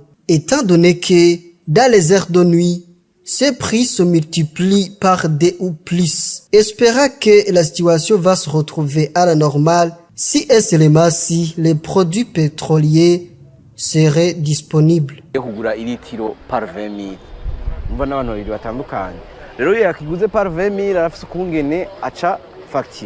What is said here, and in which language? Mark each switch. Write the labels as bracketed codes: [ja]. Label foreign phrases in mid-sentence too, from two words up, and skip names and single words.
[fr] Étant donné que, dans les heures de nuit, ces prix se multiplient par 2 ou plus. Espérons que la situation va se retrouver à la normale si et seulement si les produits pétroliers seraient disponibles. [rn] Kugura ilitiro par 20 000. Mbona abantu babiri batandukanye. Rero yakiguze par 20 000 arafise ukungene aca facture.